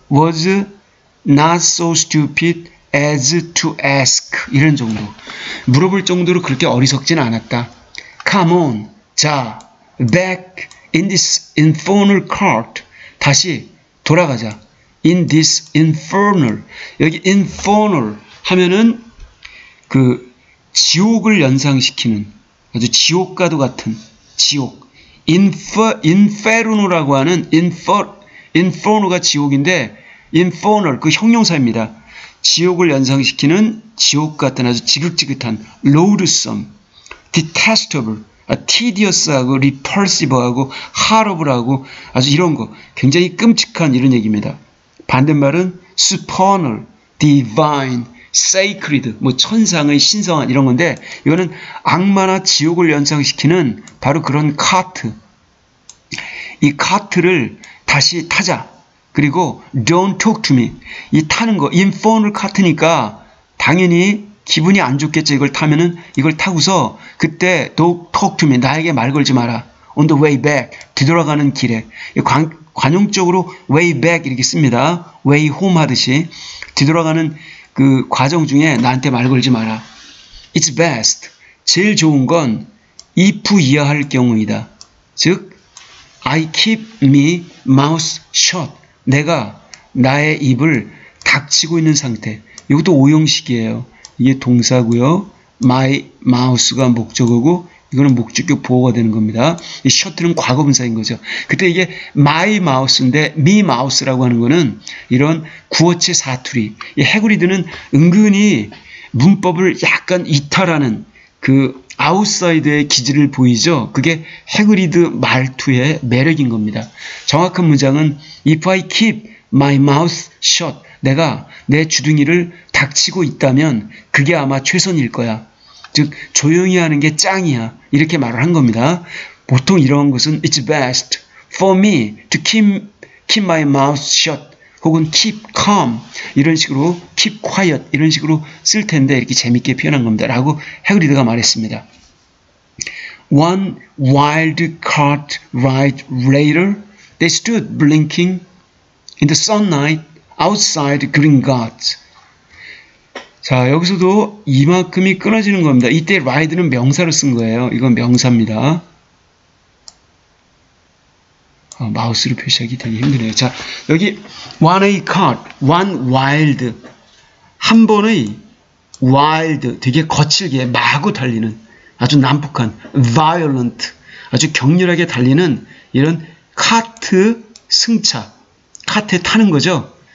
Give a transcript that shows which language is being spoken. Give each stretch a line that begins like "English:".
English: was not so stupid as to ask
Korean: 이런 정도. 물어볼 정도로 그렇게 어리석진 않았다.
English: Come on,
Korean: 자,
English: back in this infernal cart.
Korean: 다시 돌아가자.
English: In this infernal.
Korean: 여기
English: infernal
Korean: 하면은 그 지옥을 연상시키는 아주 지옥과도 같은 지옥. 인페르노라고 하는 인포노가 지옥인데 infernal 그 형용사입니다. 지옥을 연상시키는 지옥 같은 아주 지긋지긋한
English: loathsome, detestable, tedious
Korean: 하고
English: repulsive
Korean: 하고
English: horrible
Korean: 하고 아주 이런 거 굉장히 끔찍한 이런 얘기입니다. 반대말은
English: supernal, divine, sacred,
Korean: 뭐 천상의 신성한 이런 건데 이거는 악마나 지옥을 연상시키는 바로 그런 카트. 이 카트를 다시 타자. 그리고
English: don't talk to me.
Korean: 이 타는 거 infernal 카트니까 당연히 기분이 안 좋겠죠. 이걸 타면은 이걸 타고서 그때
English: don't talk to me.
Korean: 나에게 말 걸지 마라.
English: on the way back.
Korean: 뒤돌아가는 길에. 관용적으로
English: way back
Korean: 이렇게 씁니다.
English: way home
Korean: 하듯이 뒤돌아가는 그 과정 중에 나한테 말 걸지 마라.
English: It's best.
Korean: 제일 좋은 건 if 이하할 경우이다. 즉
English: I keep me mouth shut.
Korean: 내가 나의 입을 닥치고 있는 상태. 이것도 오형식이에요. 이게 동사고요.
English: my mouth
Korean: 가 목적어고 이거는 목적격 보호가 되는 겁니다. 이 shut는 과거분사인 거죠. 그때 이게
English: my mouth
Korean: 인데
English: me mouth
Korean: 라고 하는 거는 이런 구어체 사투리. 이 해구리드는 은근히 문법을 약간 이탈하는 그 아웃사이드의 기질을 보이죠. 그게 해그리드 말투의 매력인 겁니다. 정확한 문장은
English: If I keep my mouth shut.
Korean: 내가 내 주둥이를 닥치고 있다면 그게 아마 최선일 거야. 즉 조용히 하는 게 짱이야. 이렇게 말을 한 겁니다. 보통 이런 것은
English: It's best for me to keep my mouth shut.
Korean: 혹은
English: keep calm
Korean: 이런 식으로
English: keep quiet
Korean: 이런 식으로 쓸 텐데 이렇게 재밌게 표현한 겁니다. 라고 해그리드가 말했습니다.
English: One wild cart ride later, they stood blinking in the sunlight outside Gringotts.
Korean: 자, 여기서도 이만큼이 끊어지는 겁니다. 이때 ride는 명사로 쓴 거예요. 이건 명사입니다. 마우스로 표시하기 되게 힘드네요. 자, 여기
English: one a cart, one wild,
Korean: 한 번의 wild, 되게 거칠게 마구 달리는 아주 난폭한
English: violent,
Korean: 아주 격렬하게 달리는 이런 카트 승차, 카트에 타는 거죠.